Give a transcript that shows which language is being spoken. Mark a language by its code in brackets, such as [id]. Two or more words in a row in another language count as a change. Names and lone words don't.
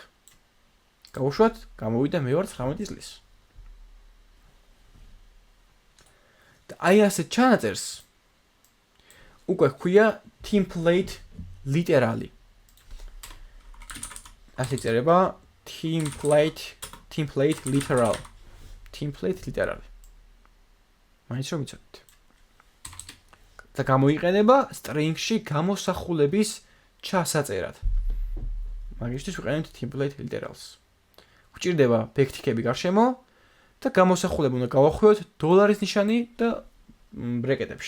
[ka] გავუშვათ, გამოვიდა მე ვარ 19 წლის. და აი ასე ჩანაწერს უკვე ჰქვია [en] template literally. [ka] ასე წერება [en] template literal. template literally. [ka] მაინც რომ იცოდეთ. და გამოიყენება string-ში გამოსახულების ჩასაწერად. მაგისთვის ვიყენებთ [en] template literals. [ka] გვჭირდება backtick-ები გარშემო და გამოსახულება უნდა გავახვიოთ $-ის ნიშანი და ბრეკეტებში.